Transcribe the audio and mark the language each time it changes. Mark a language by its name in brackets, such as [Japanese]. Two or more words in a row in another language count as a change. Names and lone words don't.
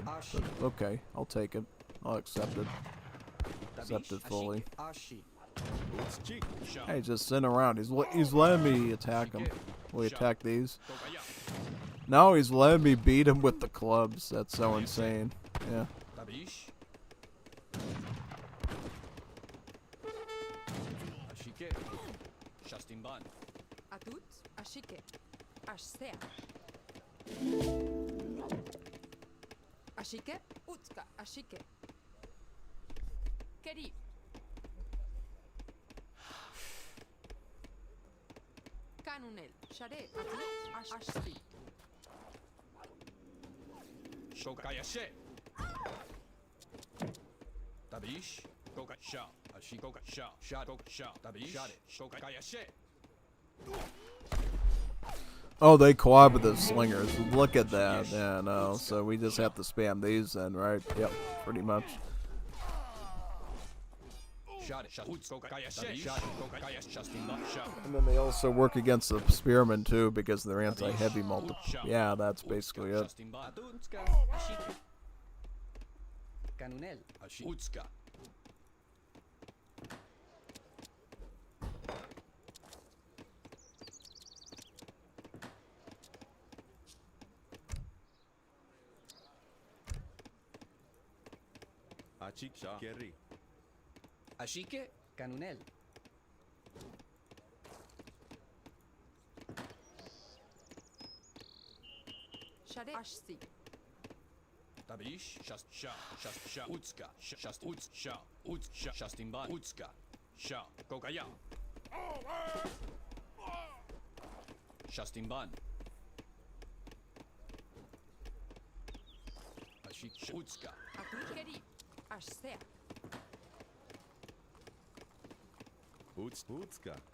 [English] But okay, I'll take it. I'll accept it. Accept it fully. Hey, just sitting around. He's letting me attack him. Will he attack these? No, he's letting me beat him with the clubs. That's so insane. Yeah. Tabish. Ashike. Shastimban. Atut, Ashike. Ashseak. Ashike, Utska, Ashike. Keri. Kanunel. Share. Atut, Ashti. Shokayashe. Tabish. Koka Sha. Ashikoka Sha. Shadok Sha. Tabish. Shokayashe. Oh, they collab with the slingers. Look at that. Yeah, no. So we just have to spam these then, right? Yep, pretty much. And then they also work against the spearmen too because they're anti-heavy multi. Yeah, that's basically it. Canunel. Utska. Keri. Ashike, Canunel. Share. Ashti. Tabish. Shast Sha. Shast Sha. Utska. Shast Uts Sha. Uts Sha. Shastimban. Utska. Sha. Kokaya. Shastimban. Ashik Utska. Atut, Keri. Ashseak. Utska.